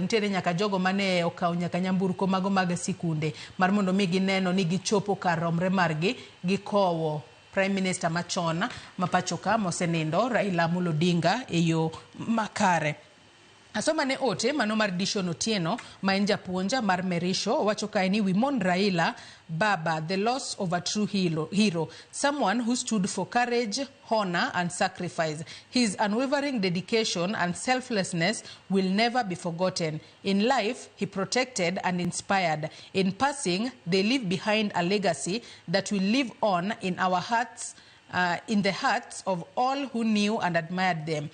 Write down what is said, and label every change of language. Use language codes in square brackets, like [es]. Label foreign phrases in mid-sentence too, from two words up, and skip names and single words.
[luo] Nitiere nyaka jogo mane okawo nyaka nyamburko mago mag sikunde mar mondo mi gineno ni gichopo kar romre margi gikowo [en] Prime Minister [luo] machon mapachoka mosenindo Raila Amolo Odinga e yo makare. Asoma ne ote mano mar Dishon Otieno ma en japuonja mar Merisho wacho kae ni [en] we mourn Raila Baba, the loss of a true hero, someone who stood for courage, honor and sacrifice. His unwavering dedication and selflessness will never be forgotten. In life, he protected and inspired. In passing, they leave behind a legacy that will live on in our hearts, in the hearts of all who knew and admired them.